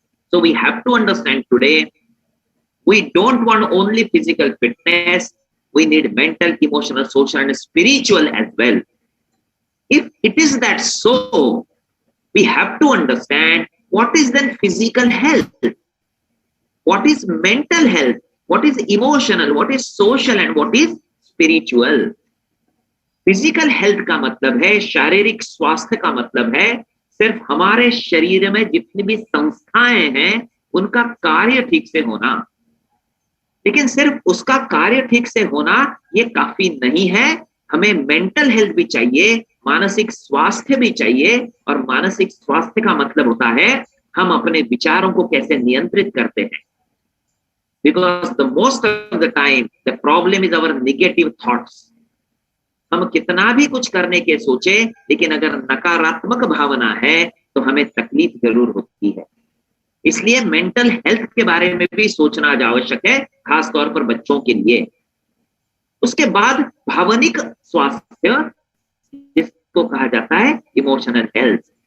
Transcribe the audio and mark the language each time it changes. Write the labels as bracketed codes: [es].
[en] So we have to understand today, we don't want only physical fitness, we need mental, emotional, social, and spiritual as well. If it is that so, we have to understand what is then physical health, what is mental health, what is emotional, what is social, and what is spiritual. [hi] Physical health का मतलब है, शारीरिक स्वास्थ्य का मतलब है सिर्फ हमारे शरीर में जितनी भी संस्थाएं हैं उनका कार्य ठीक से होना। लेकिन सिर्फ उसका कार्य ठीक से होना ये काफी नहीं है, हमें मेंटल हेल्थ भी चाहिए, मानसिक स्वास्थ्य भी चाहिए। और मानसिक स्वास्थ्य का मतलब होता है हम अपने विचारों को कैसे नियंत्रित करते हैं। [en] Because the most of the time the problem is our negative thoughts. [hi] हम कितना भी कुछ करने के सोचे, लेकिन अगर नकारात्मक भावना है तो हमें तकलीफ जरूर होती है। इसलिए मेंटल हेल्थ के बारे में भी सोचना आवश्यक है, खास तौर पर बच्चों के लिए। उसके बाद भावनिक स्वास्थ्य, जिसको कहा जाता है इमोशनल हेल्थ।